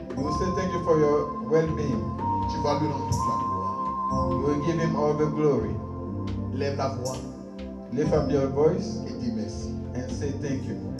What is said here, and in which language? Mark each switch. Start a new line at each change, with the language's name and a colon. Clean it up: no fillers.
English: You will say thank you for your well-being.
French: Tu vas lui rendre toute la gloire.
English: You will give him all the glory.
French: Lève la voix
English: Lift up your voice
French: et dis merci.
English: and say thank you.